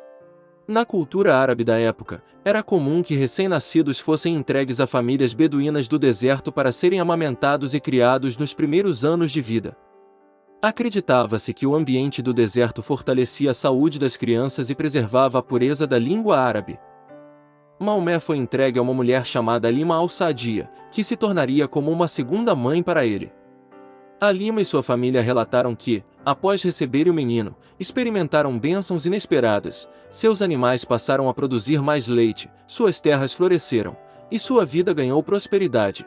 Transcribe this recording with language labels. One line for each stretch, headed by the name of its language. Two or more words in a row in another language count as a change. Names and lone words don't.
Portuguese: Na cultura árabe da época, era comum que recém-nascidos fossem entregues a famílias beduínas do deserto para serem amamentados e criados nos primeiros anos de vida. Acreditava-se que o ambiente do deserto fortalecia a saúde das crianças e preservava a pureza da língua árabe. Maomé foi entregue a uma mulher chamada Halima al-Saadia, que se tornaria como uma segunda mãe para ele. Halima e sua família relataram que, após receberem o menino, experimentaram bênçãos inesperadas, seus animais passaram a produzir mais leite, suas terras floresceram, e sua vida ganhou prosperidade.